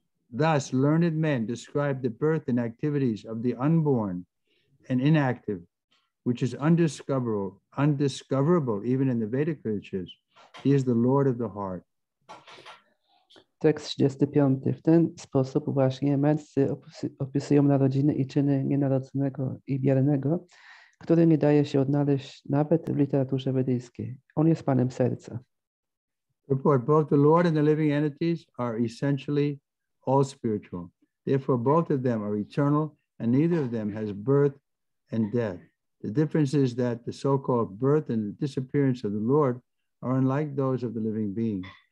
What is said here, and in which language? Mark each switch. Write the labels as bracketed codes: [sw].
[en] Thus, learned men describe the birth and activities of the unborn and inactive, which is undiscoverable even in the Vedic literatures. He is the Lord of the heart. [pl] Tekst 35. W ten sposób właśnie mędrcy opisują narodziny i czyny nienarodzonego i biernego, który nie daje się odnaleźć nawet w literaturze wedyjskiej. On jest Panem serca. [en] Report, both the Lord and the living entities are essentially all spiritual. Therefore, both of them are eternal, and neither of them has birth and death. The difference is that the so-called birth and the disappearance of the Lord are unlike those of the living beings.